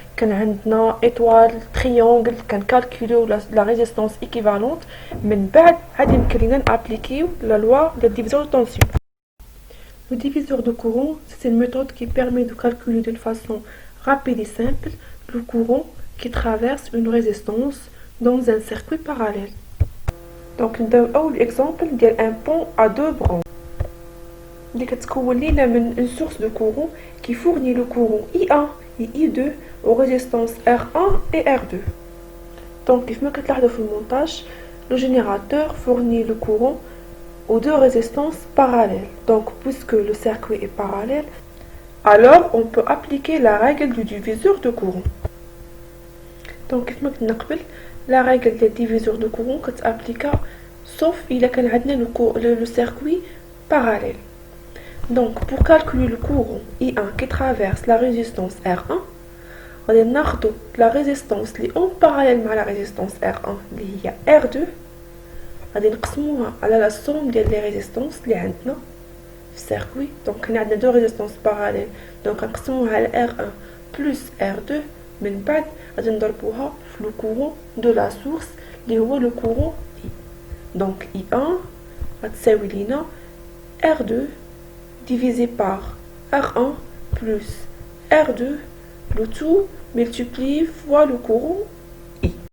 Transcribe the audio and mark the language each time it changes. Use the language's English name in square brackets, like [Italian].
[Arabic] كان عندنا ايطوال تريونغل كنكالكوليو لا ريزيستانس ايكيفالونت. من بعد غادي يمكن لينا نابليكيو لا لوا ديال ديفيزور دو طونسيون. [French] Le diviseur de courant, c'est une méthode qui permet de calculer d'une façon rapide et simple le courant qui traverse une résistance dans un circuit parallèle. Donc نبداو اول exemple ديال un pont à deux branches [Arabic] اللي كتكون لينا [French] من une source de courant qui fournit le courant I1 et I2 aux résistances R1 et R2. donc [Arabic] كيف ما كتلاحظوا في المونتاج [French] le générateur fournit le courant aux deux résistances parallèles. donc puisque le circuit est parallèle alors on peut appliquer la règle du diviseur de courant. donc [Arabic] كيف ما قلنا قبل [French] la règle des diviseurs de courant كتابليكا sauf إلا كان عندنا le circuit parallèle. Donc, pour calculer le courant I1 qui traverse la résistance R1, on va prendre la résistance qui est en parallèle à la résistance R1 qui est R2. On va نقسموها على la somme des résistances [Arabic] اللي عندنا في السيركوي. [French] Donc on a deux résistances parallèles. Donc [Arabic] نقسموها على [French] R1 plus R2. [Arabic] من بعد غادي نضربوها في [French] le courant de la source [Arabic] اللي هو le courant I. [French] Donc I1 غتساوي لينا R2 divisé par R1 plus R2, le tout multiplié fois le courant I.